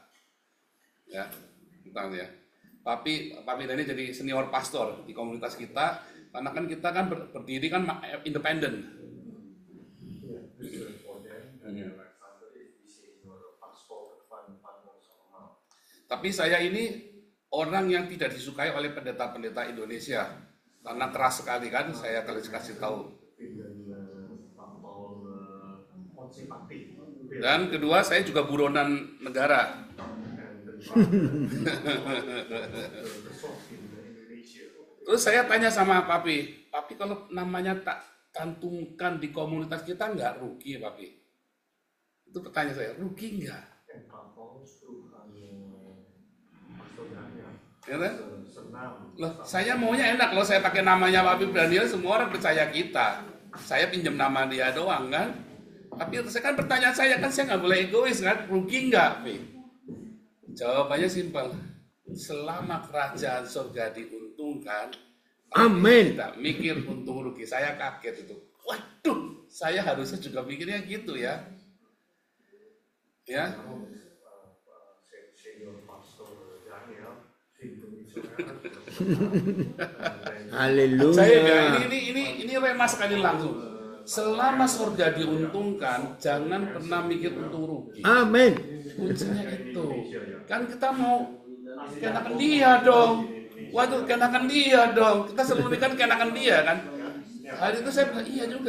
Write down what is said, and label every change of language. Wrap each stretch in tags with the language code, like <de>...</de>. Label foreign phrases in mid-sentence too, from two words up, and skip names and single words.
<id>Ya, tentang ya. Papi ini jadi</id> <en>senior pastor</en> <id>di komunitas kita. Karena kan kita kan berdiri kan independen.</id> <nl>Dus voor hen, Alexander is die</nl> <en>senior pastor</en> <nl>van ons allemaal.</nl> <id>Tapi saya ini orang yang tidak disukai oleh pendeta-pendeta Indonesia karena keras sekali kan, saya kasih tahu.</id> <nl>Pak Paul onsimpatie.</nl> <id>Dan kedua saya juga buronan negara. Terus saya tanya sama Papi kalau namanya tak cantumkan di komunitas kita nggak rugi Papi? Itu pertanyaan saya, rugi nggak?</id> <nl>En Pak Paulus vroeg aan Pastor Daniel,</nl> <id>Ya kan? senam. Loh, saya maunya enak kalau saya pakai namanya Papi Daniel, semua orang percaya kita. Saya pinjam nama dia doang kan. Tapi saya kan pertanyaan saya kan saya nggak boleh egois kan, rugi nggak, Pi? Jawabannya simpel. Selama kerajaan surga diuntungkan, Amin. tidak mikir untung rugi. Saya kaget itu. Waduh, saya harusnya juga mikirnya gitu ya. Ya.</id> <en>Senior Pastor</en> <nl>Daniel vindt hem niet zo erg.</nl> <id>Haleluya. Saya ya, ini rema sekali langsung. Selama surga diuntungkan, jangan pernah mikir untung rugi. Amin. Kuncinya itu. Kan kita mau kenakan dia dong. Waduh, kenakan dia dong. Kita selalu kan kenakan dia kan. Hari itu saya bilang, iya juga.</id>